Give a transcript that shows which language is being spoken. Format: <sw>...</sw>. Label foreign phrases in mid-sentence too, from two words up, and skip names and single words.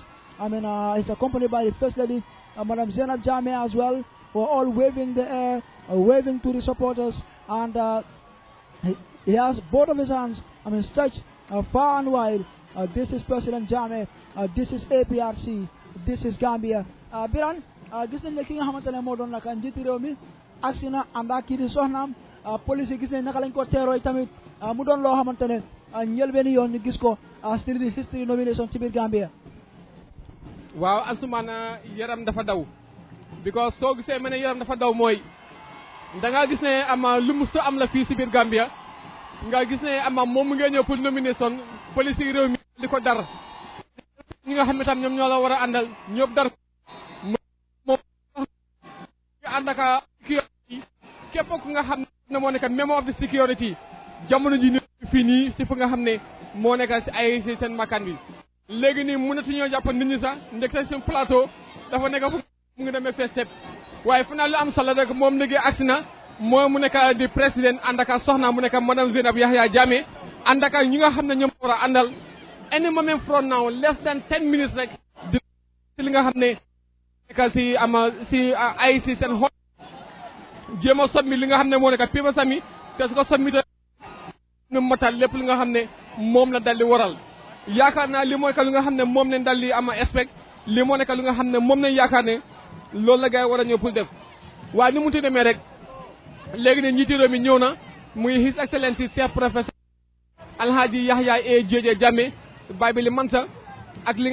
<en>He's accompanied by the First Lady, Madam Zainab Jammeh as well, who are all waving the air, waving to the supporters, and he has both of his hands stretched far and wide. This is President Jammeh, this is APRC, this is Gambia.</en> <wo>Biran, gis nañ ne ki nga xamante ne moo doon naka njiiti réew mi agsi na ànd ak kii di soxnaam police yi gis nañ naka lañ ko teerooy tamit mu doon loo xamante ne njëlbeeni yoon ñu gis ko still di</wo> <en>history nomination</en> <wo>ci biir Gambia. waaw Ansumana yaram dafa daw because soo gisee ma ne yaram dafa daw mooy da ngaa gis ne lu musta am la fii si biir Gambia nga gis ne moom mu ngi ñëw pour nomination police yi réew mi li ko dar ñi nga xam ne tam ñoom ñoo la war a àndal ñëpp dar moom ànd ak képp ku nga xam ne moo nekk</wo> <en>member of the security</en> <wo>jamono ji ni fii nii si fu nga xam ne moo nekk si ay si seen makkaan bi léegi nii mënatuñoo jàpp nit ñi sax ndek sa suñu plateau dafa nekk fu mu ngi demee fees tepp waaye fu naa lu am solo rek moom léegi agsi na moo mu nekk di président ànd ak soxna mu nekk madame Zainab Yahya Jammeh ànd ak ñi nga xam ne ñoom war a àndal</wo> <en>any moment from now less than 10 minutes</en> <wo>rek di li nga xam ne nekk si ay si seen xol jéem a sommi li nga xam ne moo nekk pima sami te su ko sommi te ñu matal lépp li nga xam ne moom la daldi waral yaakaar naa li mooy ka li nga xam ne moom lañ daldi expect li moo nekk li nga xam ne moom lañ yaakaar ne loolu la gars yi war a ñëw pour def waaye ni mu ti demee rek léegi ne njiiti réew mi ñëw na muy</wo> <en>His Excellency</en> <fr>Chef Professeur</fr> <wo>Alhaji Yahya A Jammeh Babili Mansa ak li</wo>